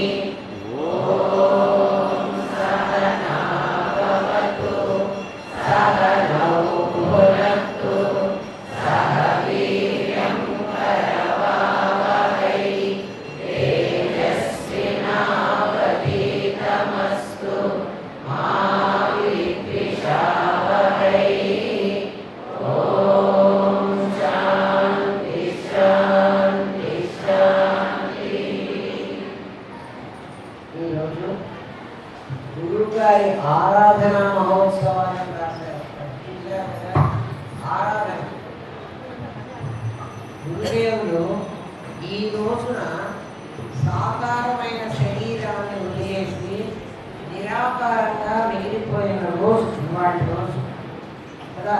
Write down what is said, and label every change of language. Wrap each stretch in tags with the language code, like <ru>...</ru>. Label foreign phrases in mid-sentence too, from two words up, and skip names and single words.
<sa>ॐ सहना भवतु सहनौ भुनक्तु सह वीर्यं करवावहै तेजस्विनावधीतमस्तु मा विद्विषावहै। ॐ शान्ति शान्ति शान्ति।</sa> <te>ఈరోజు గురువుగారి ఆరాధన మహోత్సవాన్ని రాశారు. ఆరాధన గురుదేవుడు ఈ రోజున సాకారమైన శరీరాన్ని వదిలేసి నిరాకారంగా మిగిలిపోయిన రోజు ఇవాటి రోజు కదా.</te>